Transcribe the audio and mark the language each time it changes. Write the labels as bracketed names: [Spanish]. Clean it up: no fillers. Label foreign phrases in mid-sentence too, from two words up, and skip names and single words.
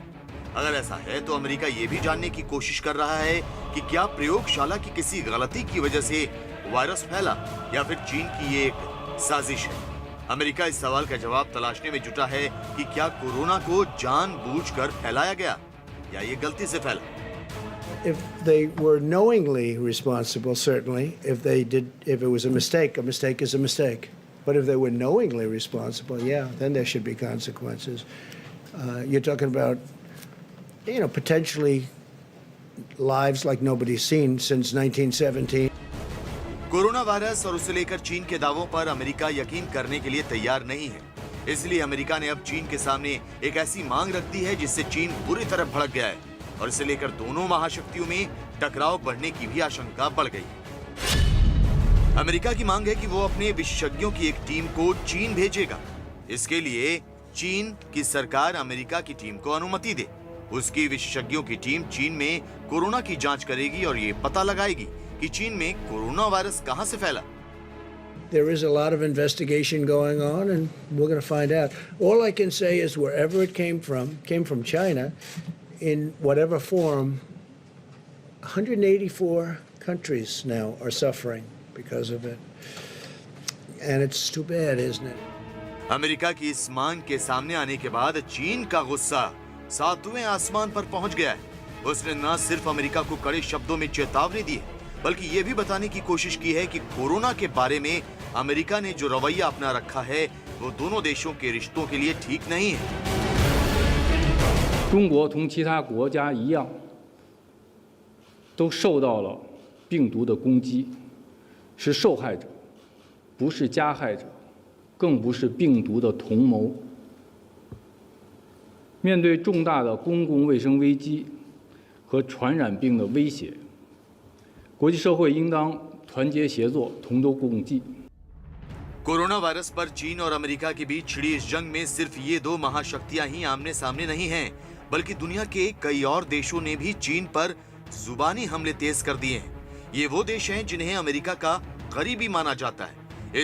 [Hindi] अगर ऐसा है तो अमेरिका ये भी जानने की कोशिश कर रहा है कि क्या प्रयोगशाला की किसी गलती की वजह से वायरस फैला या फिर चीन की ये एक साजिश है। अमेरिका इस सवाल का जवाब तलाशने में जुटा है कि क्या कोरोना को जानबूझकर फैलाया गया या ये गलती से फैला। [English] If they were knowingly responsible, certainly. If it was a mistake is a mistake. But if they were knowingly responsible, yeah, then there should be consequences. You're talking about, potentially lives like nobody's seen since 1917. [Hindi] कोरोना वायरस और उसे लेकर चीन के दावों पर अमेरिका यकीन करने के लिए तैयार नहीं है। इसलिए अमेरिका ने अब चीन के सामने एक ऐसी मांग रख दी है जिससे चीन बुरी तरह भड़क गया है और इसे लेकर दोनों महाशक्तियों में टकराव बढ़ने की भी आशंका बढ़ गई। अमेरिका की मांग है कि वो अपने विशेषज्ञों की एक टीम को चीन भेजेगा। इसके लिए चीन की सरकार अमेरिका की टीम को अनुमति दे। उसकी विशेषज्ञों की टीम चीन में कोरोना की जांच करेगी और ये पता लगाएगी कि चीन में कोरोना वायरस कहां से फैला। [English] There is a lot of investigation going on, and we're going to find out. All I can say is wherever it came from China, in whatever form. 184 countries now are suffering because of it. And it's too bad, isn't it? [Hindi] अमेरिका की इस मांग के सामने आने के बाद चीन का गुस्सा 7वें आसमान पर पहुंच गया है। उसने न सिर्फ अमेरिका को कड़े शब्दों में चेतावनी दी है, बल्कि ये भी बताने की कोशिश की है कि कोरोना के बारे में अमेरिका ने जो रवैया अपना रखा है वो दोनों देशों के रिश्तों के लिए ठीक नहीं है। [Chinese] 中国同其他国家一样，都受到了病毒的攻击，是受害者，不是加害者，更不是病毒的同谋。面对重大的公共卫生危机和传染病的威胁，国际社会应当团结协作，同舟共济。 [Hindi] कोरोना वायरस पर चीन और अमेरिका के बीच छिड़ी इस जंग में सिर्फ ये दो महाशक्तियां ही आमने सामने नहीं हैं, बल्कि दुनिया के कई और देशों ने भी चीन पर जुबानी हमले तेज कर दिए हैं। ये वो देश हैं जिन्हें अमेरिका का करीबी माना जाता है।